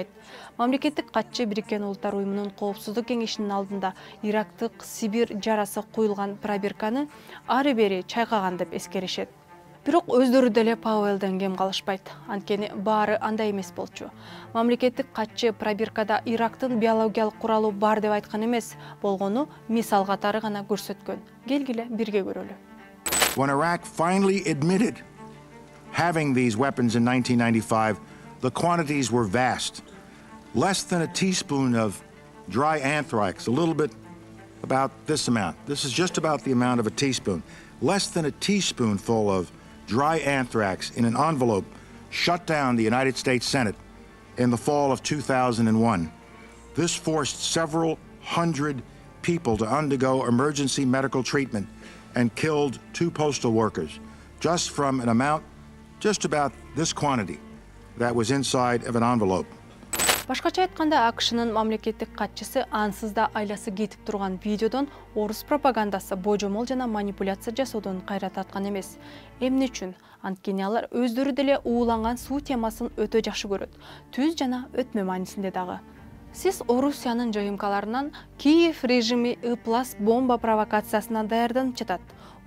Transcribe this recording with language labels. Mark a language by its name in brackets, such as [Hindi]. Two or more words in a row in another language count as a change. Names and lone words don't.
[Kyrgyz] Мамлекеттик катчы Бириккен Улуттар Уюмунун Коопсуздук кеңешинин алдында Ирактык Сибир жарасы куюлган пробирканы ары бери чайкаган деп эскеришет. Бирок өздөрү деле Пауэллден кем калышпайт. Анткени баары андай эмес болчу. Мамлекеттик катчы пробиркада Ирактын биологиялык куралы бар деп айткан эмес, болгону мисал катары гана көрсөткөн. Келгиле бирге көрөлү. [English] When Iraq finally admitted having these weapons in 1995, the quantities were vast. Less than a teaspoon of dry anthrax, a little bit about this amount. This is just about the amount of a teaspoon. Less than a teaspoonful of dry anthrax in an envelope shut down the United States Senate in the fall of 2001. This forced several hundred people to undergo emergency medical treatment and killed 2 postal workers just from an amount just about this quantity that was inside of an envelope. [Kyrgyz] Башкача айтканда, АКШнын мамлекеттик катчысы ансыз да айласы кетип турган видеодон орус пропагандасы божомол жана манипуляция жасоодон кайра тарткан эмес. Эмне үчүн? Анткени алар өздөрү деле ууланган суу темасын өтө жакшы көрөт. Түз жана өтмө маанисинде дагы. Сиз Орусиянын ЖМКларынан Киев режими ыплас бомба провокациясына даярданып жатат.